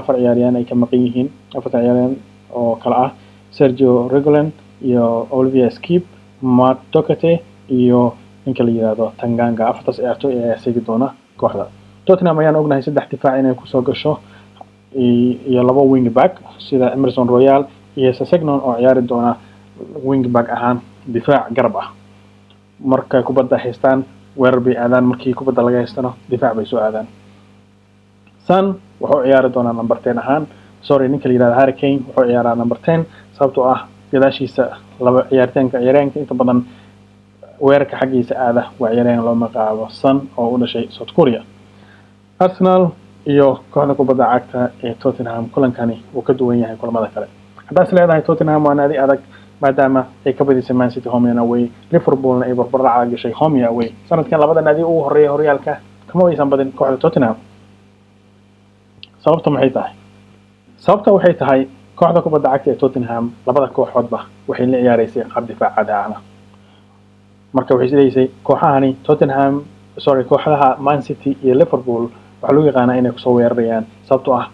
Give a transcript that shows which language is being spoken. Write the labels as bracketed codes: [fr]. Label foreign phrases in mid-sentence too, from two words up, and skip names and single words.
[so] 4 ciyaaryahan ay ka maqan yihiin 4 ciyaaryahan oo kala ah Sergio Reguilon iyo Olivier Skip Matt Doherty iyo ninka la yiraahdo Tanganga afartaas ciyaartoy ayaa sigi doona kooxda Tottenham ayaan ognahay 3 difaac inay ku soo gasho iyo 2 [en] wing back [so] sida Emerson Royal iyo Sessegnon oo ciyaari doona [en] wing back [so] ahaan difaac garab ah marka kubadda haystaan weerar bay aadaan markii kubadda laga haystana difaac bay soo aadaan Son wuxuu ciyaari doonaa number 10 ahaan ninka la yiraahdo Harry Kane wuxuu ciyaaraa number 10 sababtoo ah gadaashiisa laba ciyaaryaanka inta badan weerarka xaqiisa aada waa ciyaaryahan loo magacaabo Son oo u dhashay South Korea Arsenal iyo kooxda kubadda cagta ee Tottenham kulankani uu ka duwan yahay kulamada kale haddaad leedahay Tottenham waa naadi adag maadaama ay ka badisay Man City [en] home and away [so] Liverpoolna ay barbaraca gashay [en] home and away [so] sanadkan labada naadi ugu horeeyay horyaalka kama aysan badin kooxda Tottenham sababta waxay tahay kooxda kubadda cagta ee Tottenham labada kooxoodba waxay la ciyaaraysay qaab difaac ah marka waxay sidaysay kooxahani Tottenham kooxaha Man City iyo Liverpool waxa lagu yaqaanaa inay ku soo weerarayaan sababtoo ah